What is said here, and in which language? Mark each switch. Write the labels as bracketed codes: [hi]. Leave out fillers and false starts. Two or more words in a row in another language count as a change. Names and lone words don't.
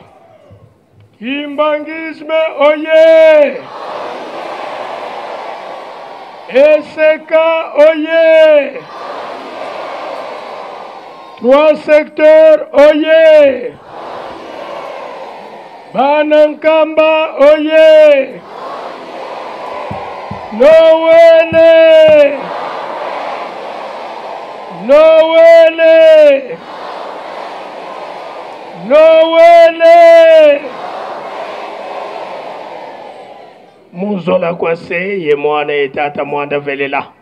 [kg] Kimbangisme oye! Eseka oye! [fr] Trois secteurs [kg] oye! Banankamba oye! Nowele! Nowele! Nowele! Muzola kwase ye mwana etata mwanda velela.